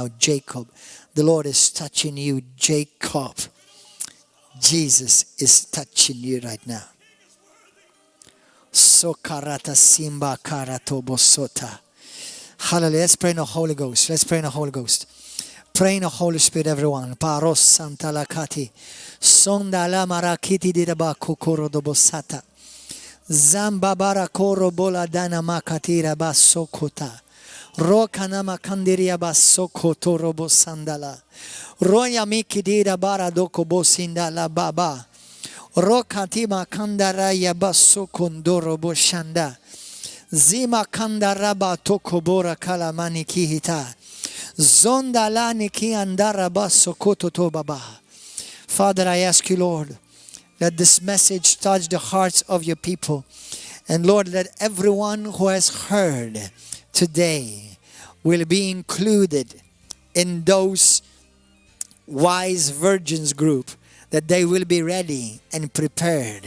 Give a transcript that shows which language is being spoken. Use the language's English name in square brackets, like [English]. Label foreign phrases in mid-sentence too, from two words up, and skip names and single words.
[English] Jacob, the Lord is touching you, Jacob. Jesus is touching you right now. Sokarata simba karato bosota. Hallelujah. Let's pray in the Holy Ghost. Let's pray in the Holy Ghost. Pray in the Holy Spirit, everyone. Paros santa lakati. Sonda la marakiti didaba kokoro dobosata. Zambabara koro bola dana makatira basokota. Rokana makandiria basokoto robo sandala. Roya mikidira bara doko bosinda la baba. Rokatima kandara yabaso kondoro boshanda. Zima kandaraba tokobora kalamani kihita. Zonda lani ki andara baso kototo baba. Father, I ask you, Lord, let this message touch the hearts of your people. And Lord, let everyone who has heard today will be included in those wise virgins group, that they will be ready and prepared.